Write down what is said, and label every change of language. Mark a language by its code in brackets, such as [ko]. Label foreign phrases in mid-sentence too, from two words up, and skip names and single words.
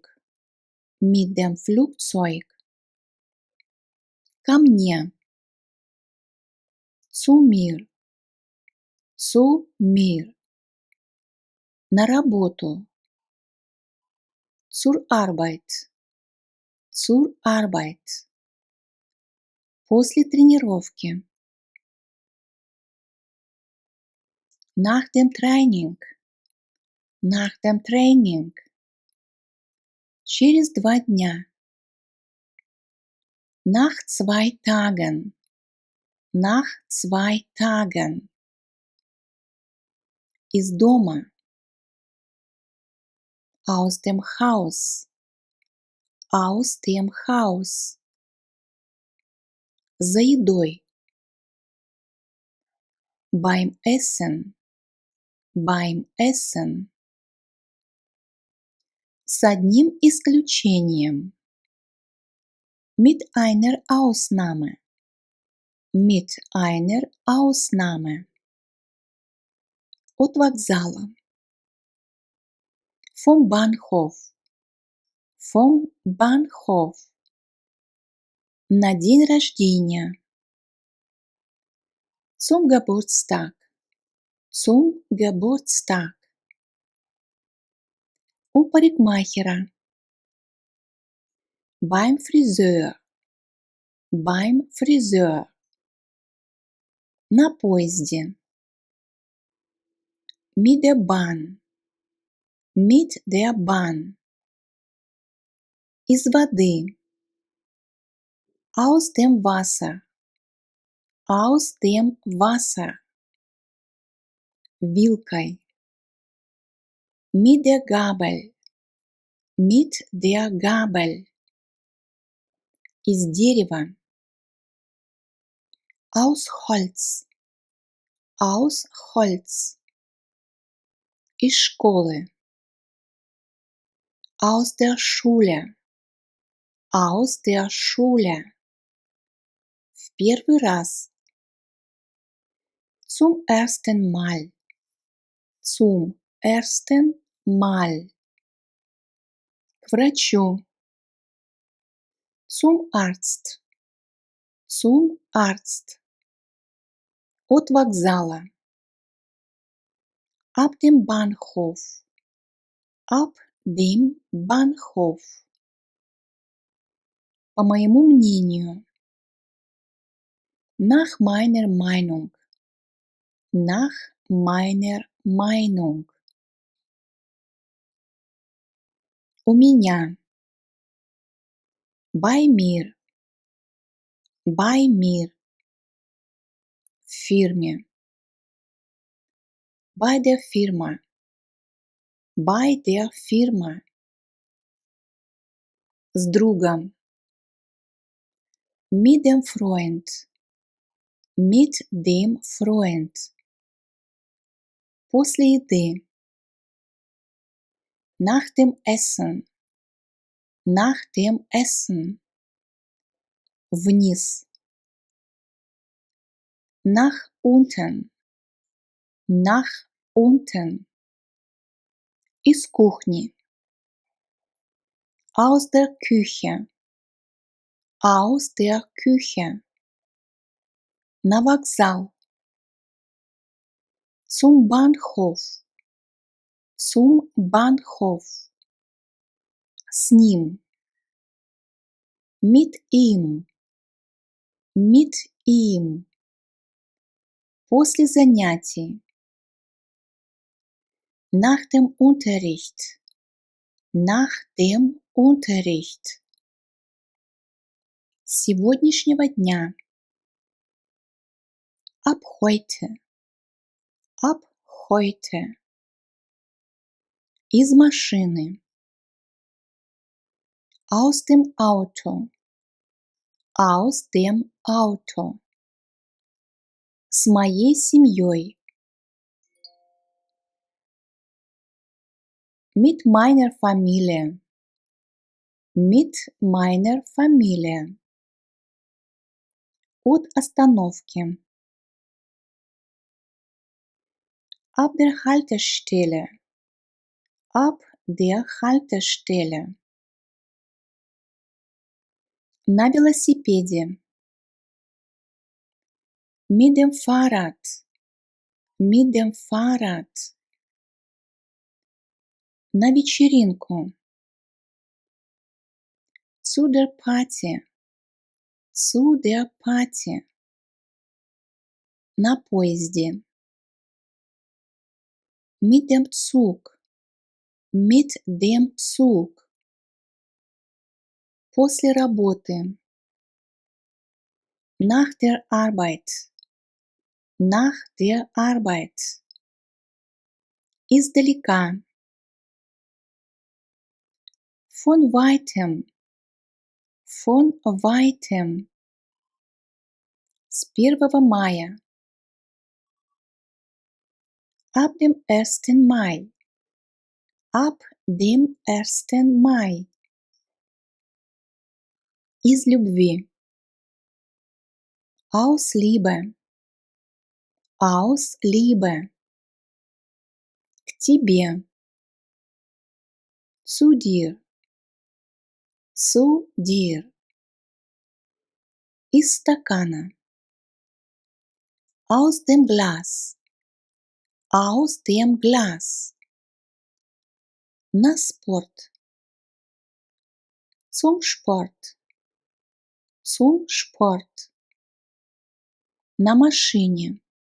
[de] Mit dem Flugzeug. [ru] Ко мне. [de] Zu mir. Zu mir. [ru] На работу. [de] Zur Arbeit. Zur Arbeit. [ru] После тренировки. [de] Nach dem Training. Nach dem Training. [ru] Через 2 дня. [de] Nach 2 Tagen. Nach 2 Tagen. [ru] Из дома. [de] Aus dem Haus. Aus dem Haus. [ru] За едой. [de] Beim Essen. Beim Essen. [ru] С одним исключением. [de] Mit einer Ausnahme. Mit einer Ausnahme. [ru] От вокзала. [de] Vom Bahnhof. Vom Bahnhof. [ru] На день рождения. [de] Zum Geburtstag. Zum Geburtstag. [ru] У парикмахера. [de] Beim Friseur. Beim Friseur. [ru] На поезде. [de] Mit der Bahn. Mit der Bahn. [ru] Из воды. [de] Aus dem Wasser. Aus dem Wasser. Вилкой. Mit der Gabel. Mit der Gabel. [ru] Из дерева. [de] Aus Holz. Aus Holz. [ru] Из школы. [de] Aus der Schule. Aus der Schule. [ru] В первый раз. [de] Zum ersten Mal. Zum ersten Mal. [ru] К врачу. [de] Zum Arzt. Zum Arzt. [ru] От вокзала. [de] Ab dem Bahnhof. Ab dem Bahnhof. [ru] По моему мнению. [de] Nach meiner Meinung. Nach meiner Meinung. [ru] У меня. [de] Bei mir. Bei mir. [ru] В фирме. [de] Bei der Firma. Bei der Firma. [ru] С другом. [de] Mit dem Freund. Mit dem Freund. [ru] После еды. [de] Nach dem Essen. Nach dem Essen. Вниз. Nach unten. Nach unten. [ru] Из кухни. [de] Aus der Küche. Aus der Küche. [ru] На вокзал. [de] Zum Bahnhof. Zum Bahnhof. [ru] С ним. [de] Mit ihm. Mit ihm. [ru] После занятий. [de] Nach dem Unterricht. Nach dem Unterricht. [ru] С сегодняшнего дня. [de] Ab heute. Ab heute. [ru] Из машины. [de] Aus dem Auto. Aus dem Auto. [ru] С моей семьей. [de] Mit meiner Familie. Mit meiner Familie. [ru] От остановки. [de] Ab der Haltestelle. Ab der Haltestelle. [ru] На велосипеде. [de] Mit dem Fahrrad. Mit dem Fahrrad. [ru] На вечеринку. [de] Zu der Party. Zu der Party. [ru] На поезде. [de] Mit dem Zug. Mit dem Zug. [ru] После работы. [de] Nach der Arbeit. Nach der Arbeit. Издалека. Von weitem. Von weitem. [ru] С 1 мая. [de] Ab dem 1. Mai. Ab dem 1. Mai. [ru] Из любви. [de] Aus Liebe. Aus Liebe. тебе, zu dir, zu dir, [ru] из стакана, [de] aus dem Glas, aus dem Glas, [ru] на спорт, [de] zum Sport, zum Sport, [ru] на машине,